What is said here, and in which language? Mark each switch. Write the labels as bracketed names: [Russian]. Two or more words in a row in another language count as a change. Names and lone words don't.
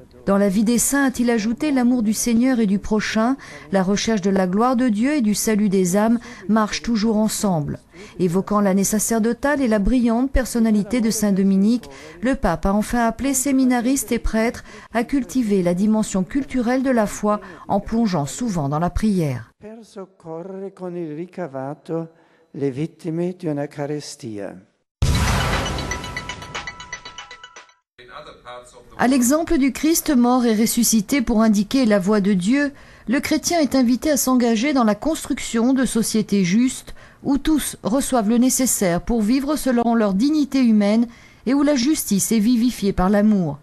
[French] Dans la vie des saints, a-t-il ajouté, l'amour du Seigneur et du prochain, la recherche de la gloire de Dieu et du salut des âmes marchent toujours ensemble. Évoquant l'année sacerdotale et la brillante personnalité de Saint Dominique, le pape a enfin appelé séminaristes et prêtres à cultiver la dimension culturelle de la foi en plongeant souvent dans la prière. [Italian] Per soccorrere con il ricavato le vittime di una carestia. [French] À l'exemple du Christ mort et ressuscité pour indiquer la voie de Dieu, le chrétien est invité à s'engager dans la construction de sociétés justes où tous reçoivent le nécessaire pour vivre selon leur dignité humaine et où la justice est vivifiée par l'amour.